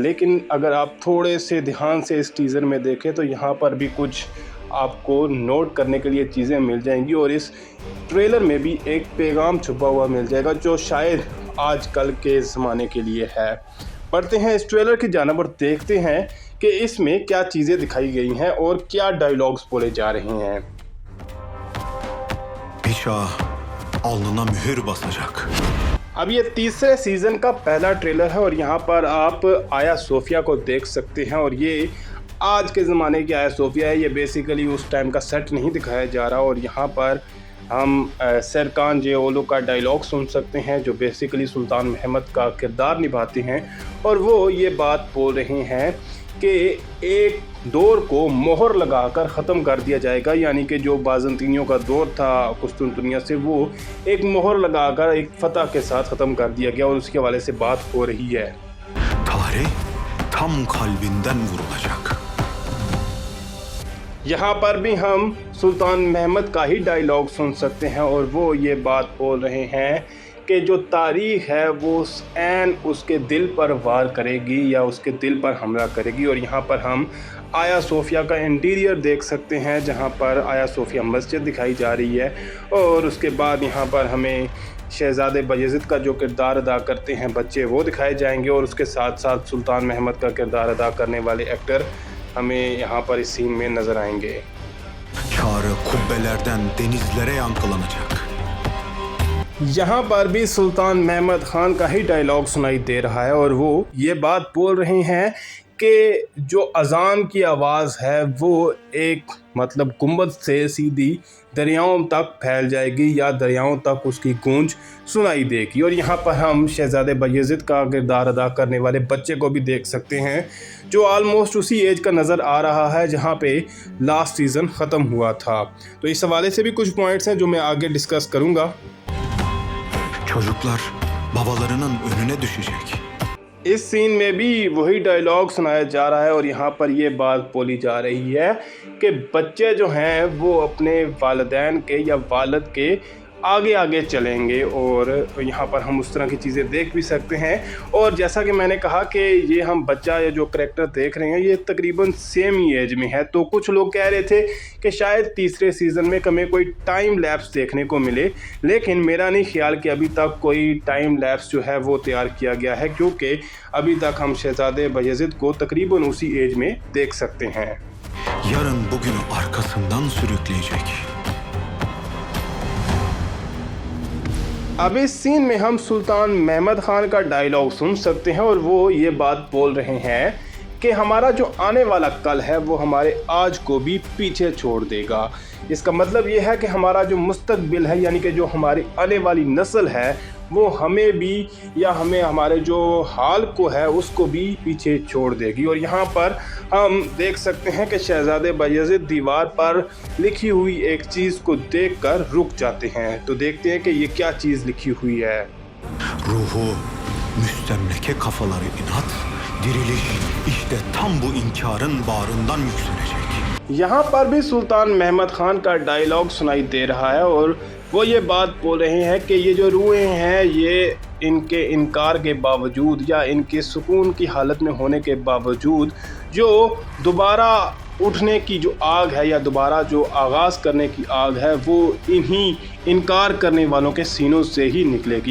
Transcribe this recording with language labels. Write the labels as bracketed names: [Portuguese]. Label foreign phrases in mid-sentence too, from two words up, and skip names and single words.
[Urdu] لیکن اگر آپ تھوڑے سے دھیان سے اس ٹیزر میں دیکھیں تو یہاں پر بھی کچھ آپ کو نوٹ کرنے کے لیے چیزیں مل جائیں گی اور اس ٹریلر میں بھی ایک پیغام چھپا ہوا مل جائے گا جو شاید آج کل کے زمانے کے لیے ہے. پڑھتے ہیں اس ٹریلر کی جانب اور دیکھتے ہیں کہ اس میں کیا چیزیں دکھائی گئی ہیں اور کیا ڈائیلاگز بولے جا رہے ہیں. [Turkish] alnına mühür basacak। [Urdu] اب یہ تیسرے سیزن کا پہلا ٹریلر ہے اور یہاں پر آپ آیا صوفیہ کو دیکھ سکتے ہیں اور یہ آج کے زمانے کی آیا صوفیہ ہے. یہ بیسکلی اس ٹائم کا سیٹ نہیں دکھایا جا رہا اور یہاں پر ہم سرکان جے اولو کا ڈائیلاگ سن سکتے ہیں جو بیسکلی سلطان محمد کا کردار نبھاتے ہیں اور وہ یہ بات بول رہے ہیں کہ ایک دور کو مہر لگا کر ختم کر دیا جائے گا، یعنی کہ جو بازنطینیوں کا دور تھا قسطنطنیہ سے، وہ ایک مہر لگا کر ایک فتح کے ساتھ ختم کر دیا گیا اور اس کے حوالے سے بات ہو رہی ہے. [Turkish] Tarih tam kalbinden vurulacak। [Urdu] یہاں پر بھی ہم سلطان محمد کا ہی ڈائیلاگ سن سکتے ہیں اور وہ یہ بات بول رہے ہیں کہ جو تاریخ ہے وہ عین اس کے دل پر وار کرے گی یا اس کے دل پر حملہ کرے گی. اور یہاں پر ہم آیا صوفیہ کا انٹیریئر دیکھ سکتے ہیں جہاں پر آیا صوفیہ مسجد دکھائی جا رہی ہے اور اس کے بعد یہاں پر ہمیں شہزادے بایزید کا جو کردار ادا کرتے ہیں بچے وہ دکھائے جائیں گے اور اس کے ساتھ ساتھ سلطان محمد کا کردار ادا کرنے والے ایکٹر ہمیں یہاں پر اس سین میں نظر آئیں گے. [Turkish] Çağrı kubbelerden denizlere yankılanacak। [Urdu] یہاں پر بھی سلطان محمد خان کا ہی ڈائیلاگ سنائی دے رہا ہے اور وہ یہ بات بول رہے ہیں کہ جو اذان کی آواز ہے وہ ایک مطلب گنبد سے سیدھی دریاؤں تک پھیل جائے گی یا دریاؤں تک اس کی گونج سنائی دے گی. اور یہاں پر ہم شہزادے بایزید کا کردار ادا کرنے والے بچے کو بھی دیکھ سکتے ہیں جو آلموسٹ اسی ایج کا نظر آ رہا ہے جہاں پے [English] last season [Urdu] ختم ہوا تھا. تو اس حوالے سے بھی کچھ پوائنٹس ہیں جو میں آگے ڈسکس کروں گا. [Turkish] Çocuklar babalarının önüne düşecek। [Urdu] اس سین میں بھی وہی ڈائیلاگ سنایا جا رہا ہے اور یہاں پر یہ بات بولی جا رہی ہے کہ بچے جو ہیں وہ اپنے والدین کے یا والد کے آگے آگے چلیں گے اور یہاں پر ہم اس طرح کی چیزیں دیکھ بھی سکتے ہیں. اور جیسا کہ میں نے کہا کہ یہ ہم بچہ یا جو کریکٹر دیکھ رہے ہیں یہ تقریباً سیم ہی ایج میں ہے. تو کچھ لوگ کہہ رہے تھے کہ شاید تیسرے سیزن میں ہمیں کوئی [English] time lapse [Urdu] دیکھنے کو ملے، لیکن میرا نہیں خیال کہ ابھی تک کوئی [English] time lapse [Urdu] جو ہے وہ تیار کیا گیا ہے کیونکہ ابھی تک ہم شہزادے بایزید کو تقریباً اسی ایج میں دیکھ سکتے ہیں. [Turkish] Yarın bugünü arkasından sürükleyecek। [Urdu] اب اس سین میں ہم سلطان محمد خان کا ڈائیلاگ سن سکتے ہیں اور وہ یہ بات بول رہے ہیں کہ ہمارا جو آنے والا کل ہے وہ ہمارے آج کو بھی پیچھے چھوڑ دے گا. اس کا مطلب یہ ہے کہ ہمارا جو مستقبل ہے یعنی کہ جو ہماری آنے والی نسل ہے وہ ہمیں بھی یا ہمیں ہمارے جو حال کو ہے اس کو بھی پیچھے چھوڑ دے گی. اور یہاں پر ہم دیکھ سکتے ہیں کہ شہزادے بایزید دیوار پر لکھی ہوئی ایک چیز کو دیکھ کر رک جاتے ہیں. تو دیکھتے ہیں کہ یہ کیا چیز لکھی ہوئی ہے. [Turkish] Ruhu müstemleke kafaları inat, diriliş işte tam bu inkarın bağrından yükselecek। [Urdu] یہاں پر بھی سلطان محمد خان کا ڈائیلاگ سنائی دے رہا ہے اور وہ یہ بات بول رہے ہیں کہ یہ جو روحیں ہیں یہ ان کے انکار کے باوجود یا ان کے سکون کی حالت میں ہونے کے باوجود جو دوبارہ اٹھنے کی جو آگ ہے یا دوبارہ جو آغاز کرنے کی آگ ہے وہ انہی انکار کرنے والوں کے سینوں سے ہی نکلے گی.